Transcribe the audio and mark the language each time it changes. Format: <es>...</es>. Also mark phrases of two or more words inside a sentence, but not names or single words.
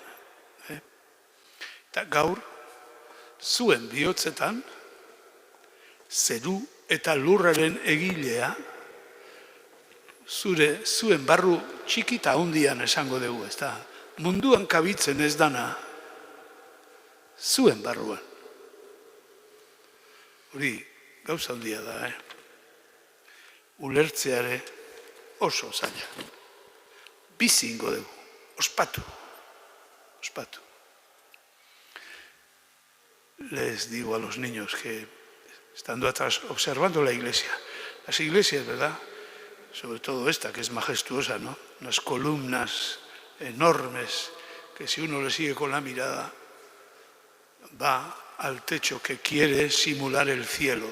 <eu>Eta gaur, zuen bihotzetan, zeru eta lurraren egilea, zuen barru txikita hundian esango dugu, ez da, munduan kabitzen ez dana, zuen barruan. Hori, gauza handia da, ulertzeare oso zaila. Bizi ingo dugu, ospatu.</eu> <es>Les digo a los niños que, estando atrás, observando la iglesia, las iglesias, ¿verdad? Sobre todo esta, que es majestuosa, ¿no? Unas columnas enormes, que si uno le sigue con la mirada, va al techo que quiere simular el cielo.</es>